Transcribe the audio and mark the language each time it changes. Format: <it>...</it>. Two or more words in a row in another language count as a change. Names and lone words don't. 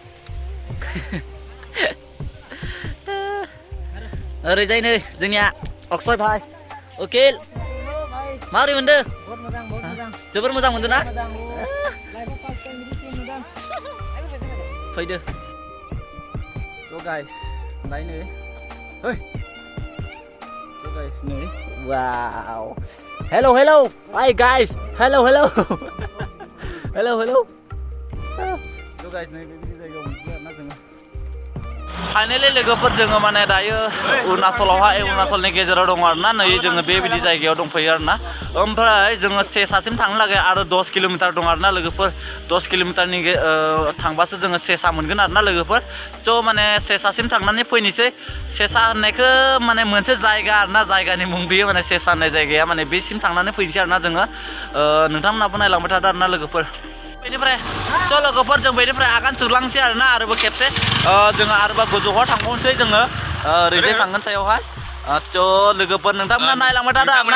<brx>ओरैजाय नै जोंनिया अक्षय भाई उकिल माबोरै मोनदों जोबोर मोजां मोनदों ना फैदो</brx> <en>So guys,</en> <vi>đây nè.</vi> <en>Hey. So guys, nè. Wow. Hello. Hi guys. Hello. Hello. So guys,</en> <brx>nè बेबायदि जायगायाव मोनफैबाय आरोना जोङो. फाइनालि लोगोफोर जोङो माने दायो अरुणाचलनि गेजेराव दङ आरोना नै जोङो बेबायदि जायगायाव दंफैयो आरोना ओमफ्राय जोङो सेसासिम थांनो लागै आरो 10 किल'मिटार दं आरोना लोगोफोर 10 किल'मिटारनि थांबासो जोङो सेसा मोनगोन आरोना लोगोफोर थ' माने सेसासिम थांनानै फैनोसै सेसा होननायखौ माने मोनसे जायगा आरोना जायगानि मुं बेयो माने सेसा होननाय जायगाया माने बेसिम थांनानै फैनोसै आरोना जोङो नोंथांमोनाबो नायलांबाय थादो आरोना लोगोफोर बेनिफ्राय स' लोगोफोर जों बेनिफ्राय आगान सुरलांसै आरोना आरोबाव खेबसे जोङो आरोबाव गोजौआव थांबावनोसै जोङो ओरैजाय थांगोन सायावहाय स' लोगोफोर नोंथांमोना नायलांबाय थादो आरोना</brx>